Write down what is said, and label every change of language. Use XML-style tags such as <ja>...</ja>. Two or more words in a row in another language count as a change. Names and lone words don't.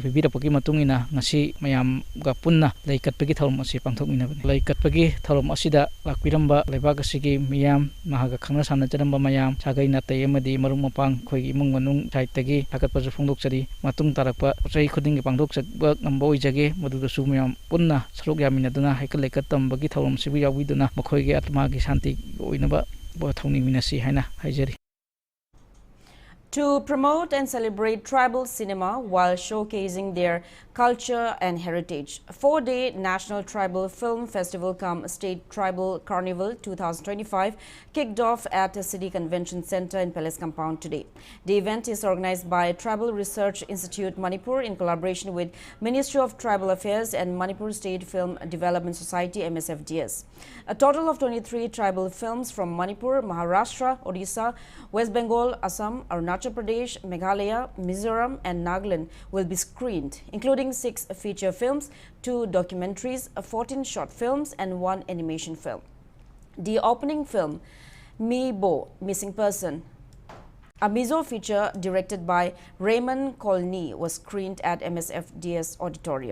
<mni>bibirapaki matungina ngasi mayam ga punna laikatpagi tharum asi pangthokminabani laikatpagi tharum asida lakpiramba leibak asigi miyam mahaga khangna sanajaramba mayam sagai natai amadi marung mapang khoigi imung manung saitagi thakatpasu phongdokchari matung tarakpa chai khudingi pangdokchakba ngamba oijage madudasu mayam punna saruk yaminaduna haikal lekat tambagi tharum sibu yawiduna makhoigi atmagi shanti oinaba bo thongni minasi haina haijari.</mni> <en>To promote and celebrate tribal cinema while showcasing their culture and heritage, a 4-day National Tribal Film Festival cum State Tribal Carnival 2025 kicked off at the City Convention Center in Palace Compound today. The event is organized by Tribal Research Institute Manipur in collaboration with Ministry of Tribal Affairs and Manipur State Film Development Society MSFDS. A total of 23 tribal films from Manipur, Maharashtra, Odisha, West Bengal, Assam, Arunachal Pradesh, Meghalaya, Mizoram and Nagaland will be screened, including 6 feature films, 2 documentaries, 14 short films and 1 animation film. The opening film, Me Bo, Missing Person, a Mizo feature directed by Raymond Colney, was screened at MSFDS Auditorium.</en>